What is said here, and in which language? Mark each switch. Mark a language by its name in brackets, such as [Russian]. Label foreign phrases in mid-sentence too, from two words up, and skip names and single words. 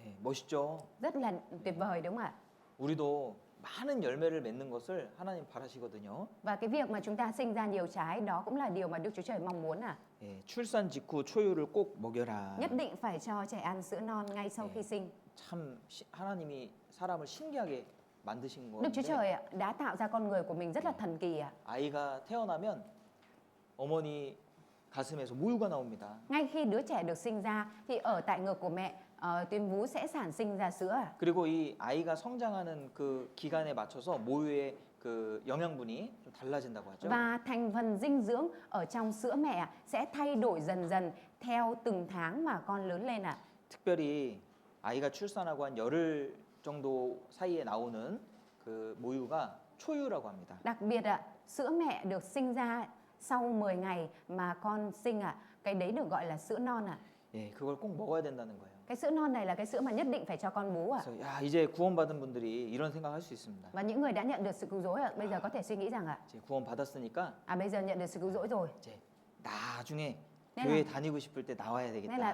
[Korean] 멋있죠. [Vietnamese] Rất là tuyệt vời đúng không ạ? [Korean] 우리도 많은 열매를 맺는 것을 하나님 바라시거든요. [Vietnamese] Và cái việc mà chúng ta sinh ra nhiều trái đó cũng là điều mà Đức Chúa Trời mong muốn à. [Korean] 예, 출산 직후 초유를 꼭 먹여라. [Vietnamese] Nhất định phải cho trẻ ăn sữa non ngay sau khi sinh. [Korean] 참 하나님이 사람을 신기하게 만드신 [Vietnamese] Đức Chúa [Korean] 건데 [Vietnamese] Trời ạ, đã tạo ra con người của mình rất là thần kỳ ạ. [Korean] 아이가 태어나면 어머니 가슴에서 모유가 나옵니다. [Vietnamese] Ngay khi đứa trẻ được sinh ra thì ở tại ngực của mẹ tuyến vú sẽ sản sinh ra sữa ạ. [Korean] 그리고 이 아이가 성장하는 그 기간에 맞춰서 모유의 그 영양분이 좀 달라진다고 하죠. [Vietnamese] Và thành phần dinh dưỡng ở trong sữa mẹ ạ, sẽ thay đổi dần dần theo từng tháng mà con lớn lên ạ. [Korean] 특별히 아이가 출산하고 한 열흘 정도 사이에 나오는 그 모유가 초유라고 합니다. [Vietnamese] Đặc biệt ạ, sữa mẹ được sinh ra sau 10 ngày mà con sinh ạ, cái đấy được gọi là sữa non ạ. [Korean] 예, 그걸 꼭 먹어야 된다는 거예요. [Vietnamese] Cái sữa non này là cái sữa mà nhất định phải cho con bú ạ. [Korean] 그래서 야, 이제 구원받은 분들이 이런 생각할 수 있습니다. [Vietnamese] Và những người đã nhận được sự cứu rỗi ạ, bây giờ có thể suy nghĩ rằng ạ, [Korean] 이제 구원받았으니까 [Vietnamese] bây giờ nhận được sự cứu rỗi rồi. [Korean] 이제 나중에 [Vietnamese] Nên [Korean] 교회 [Vietnamese] là, [Korean] 다니고 싶을 때 나와야 [Vietnamese] nên là